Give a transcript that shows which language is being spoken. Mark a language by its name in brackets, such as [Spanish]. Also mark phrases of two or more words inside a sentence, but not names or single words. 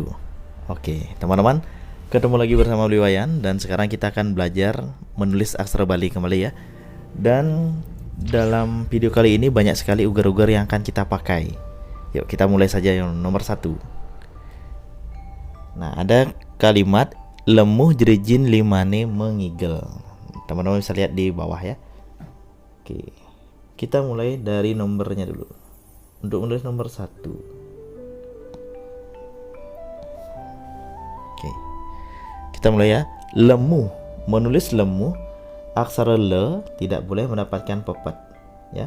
[Indonesian] Oke, teman-teman, ketemu lagi bersama Beli Wayan dan sekarang kita akan belajar menulis aksara Bali kembali ya. Dan dalam video kali ini banyak sekali ugar-ugar yang akan kita pakai. Yuk kita mulai saja yang nomor 1. Nah, ada kalimat [Balinese] lemuh jerijin limane mengigel. [Indonesian] Teman-teman bisa lihat di bawah ya. Oke, kita mulai dari nomornya dulu. Untuk menulis nomor 1. Oke. Kita mulai ya. Lemu, menulis lemu, aksara le tidak boleh mendapatkan pepet ya.